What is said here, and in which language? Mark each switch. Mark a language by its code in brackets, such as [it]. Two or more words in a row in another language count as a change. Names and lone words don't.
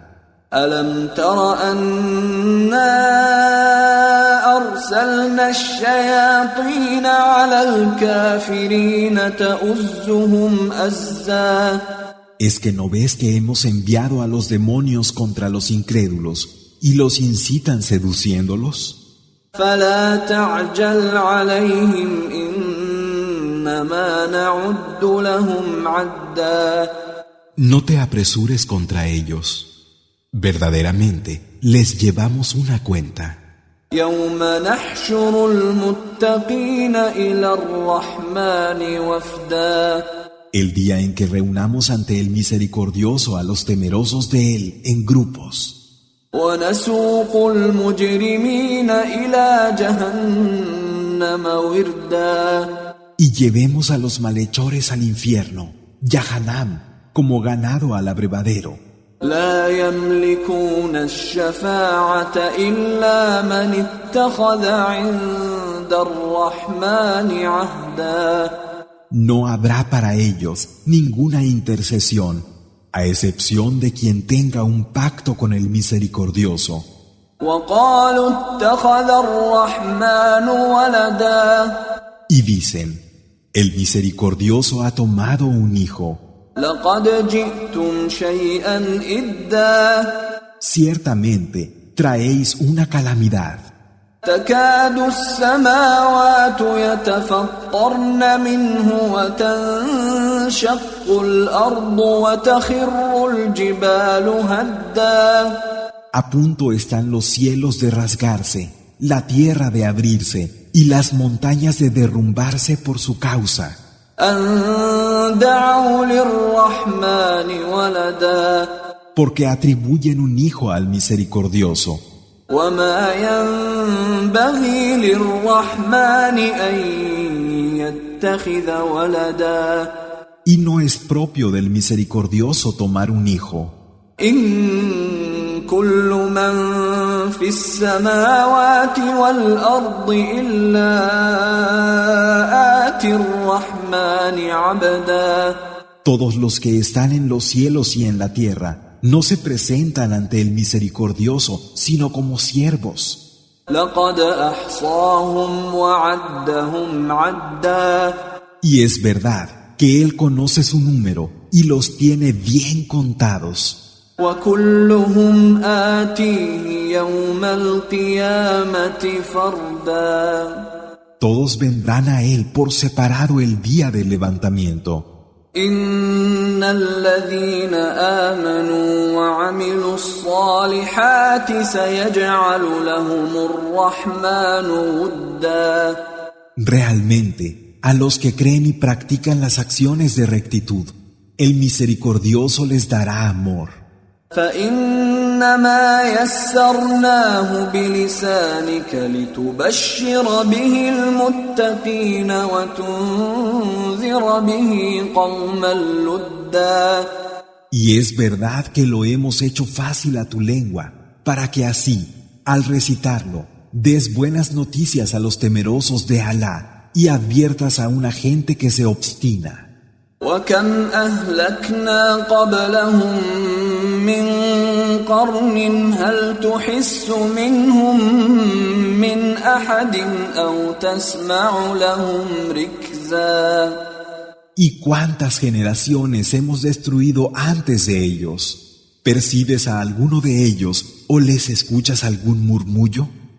[ar] ألم تر أنا أرسلنا الشياطين على الكافرين تؤزهم أزا. [es] ¿Es que no ves que hemos enviado a los demonios contra los incrédulos y los incitan seduciéndolos? [ar] فلا تعجل عليهم إنما نعد لهم عدا. [es] No te apresures contra ellos. Verdaderamente les llevamos una cuenta. [ar] يوم نحشر المتقين إلى الرحمن وفدا. [es] El día en que reunamos ante el misericordioso a los temerosos de él en grupos. [ar] ونسوق المجرمين إلى جهنم وردا. [es] Y llevemos a los malhechores al infierno, Yahanam, como ganado al abrevadero. [ar] لا يملكون الشفاعة إلا من اتخذ عند الرحمن عهدا. [es] No habrá para ellos ninguna intercesión, a excepción de quien tenga un pacto con el misericordioso. [ar] وقالوا اتخذ الرحمن ولدا. [es] Y dicen, el misericordioso ha tomado un hijo. [ar] لقد جئتم شيئا إدا. [es] Ciertamente traéis una calamidad. [ar] تكاد السماوات يتفطرن منه وتنشق الأرض وتخر الجبال هدا. [es] A punto están los cielos de rasgarse, la tierra de abrirse y las montañas de derrumbarse por su causa. [ar] أن دعوا للرحمن ولدا. [es] Porque atribuyen un hijo al misericordioso. [ar] وما ينبغي للرحمن أن يتخذ ولدا. [es] Y no es propio del misericordioso tomar un hijo. [ar] إن كل من في السماوات والأرض إلا آتي الرحمن عبدا. [es] Todos los que están en los cielos y en la tierra no se presentan ante el misericordioso, sino como siervos. [ar] لقد أحصاهم وعدهم عدا. [es] Y es verdad que Él conoce su número y los tiene bien contados. [ar] وكلهم آتيه يوم القيامة فردا. [es] Todos vendrán a Él por separado el día del levantamiento. [ar] إن الذين آمنوا وعملوا الصالحات سيجعل لهم الرحمن ودا. [es] Realmente, a los que creen y practican las acciones de rectitud, el misericordioso les dará amor. [ar] فإنما يسرناه بلسانك لتبشر به المتقين وتنذر به قوما لدا. [es] Y es verdad que lo hemos hecho fácil a tu lengua, para que así, al recitarlo, des buenas noticias a los temerosos de Alá y adviertas a una gente que se obstina. [ar] وكم أهلكنا قبلهم من قرن هل تحس منهم من أحد أو تسمع لهم ركزا. [es] ¿Y cuántas generaciones hemos destruido antes de ellos? ¿Percibes a alguno de ellos o les escuchas algún murmullo?